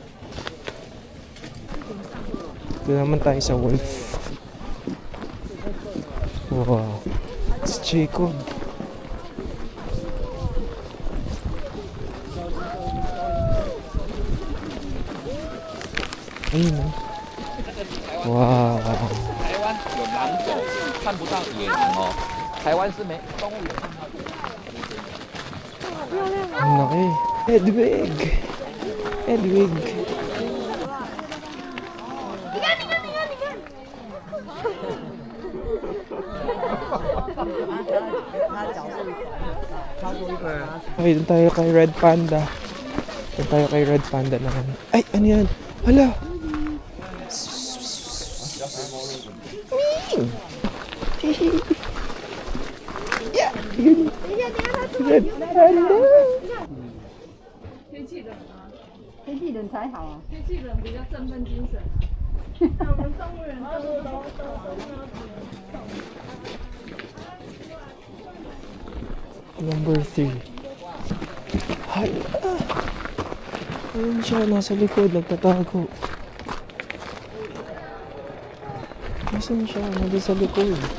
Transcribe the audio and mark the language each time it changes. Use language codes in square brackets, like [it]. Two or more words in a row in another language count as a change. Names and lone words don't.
[tl] Ito naman tayo sa wolf. [en] Wow. It's Jacob. [tl] Ayun na. Wow. [zh] 台湾有狼狗，看不到野狼哦。台湾是没动物园看到野狼。 [tl] Ang laki. Hedwig. Hedwig. Okay, dun tayo kay Red Panda. Dun tayo kay Red Panda naman. Ay, ano yan? Hala! Yeah! Yun. Red Panda! [zh] 天气冷才好啊。天气冷比较振奋精神啊。我们动物园都 [tl] Number 3. Hala! Ayun siya, nasa likod, nagtatago. Nasaan siya? Nandun sa likod.